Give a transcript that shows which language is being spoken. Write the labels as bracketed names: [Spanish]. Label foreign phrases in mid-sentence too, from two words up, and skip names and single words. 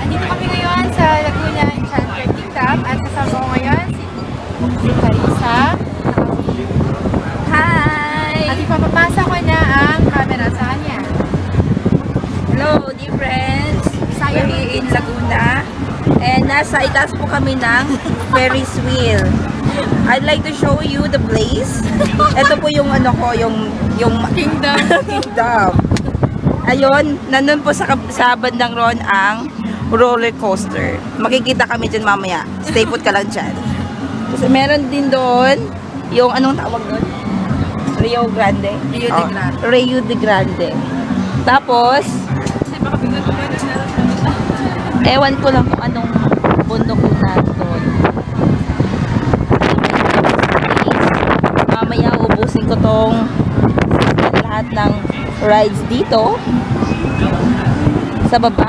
[Filipino] Nandito kami ngayon sa Laguna Enchanted Kingdom at kasama ko ngayon si Carissa. Hi! At ipapapasa ko na ang camera sa kanya. [English] Hello, dear friends! We're in Laguna. [Filipino] And nasa itaas po kami ng Ferris wheel. [English] I'd like to show you the place. [Filipino] Ito po yung ano ko, yung Kingdom. Kingdom. Ayun, nandun po sa bandang ron ang roller coaster. Makikita kami dyan mamaya. [English] Stay put [Filipino] ka lang dyan. Kasi meron din doon yung anong tawag doon? Rio Grande. Rio de Grande. Rio de Grande. Tapos, ewan ko lang kung anong bundok yung doon. Mamaya ubusin ko tong lahat ng rides dito sa baba.